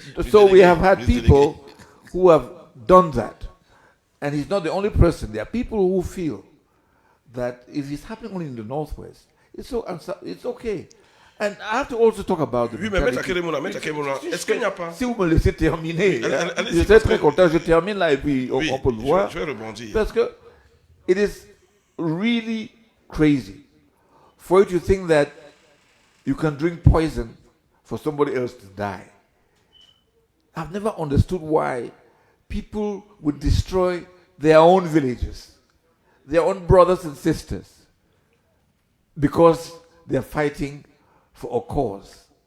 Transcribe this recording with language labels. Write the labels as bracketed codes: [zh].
[en] So we have had people who have done that. And he's not the only person. There are people who feel that if it's happening only in the Northwest, it's okay. And I have to also talk about the [fr] Oui, mais Maître Akere Mouna, est-ce qu'il n'y a pas... Si vous me laissez terminer, allez-y, je serais très content, je termine là et puis Oui, on peut le voir. je vais rebondir. Parce que [en] it is really crazy for you to think that you can drink poison for somebody else to die. I've never understood why people would destroy their own villages, their own brothers and sisters, because they're fighting for a cause.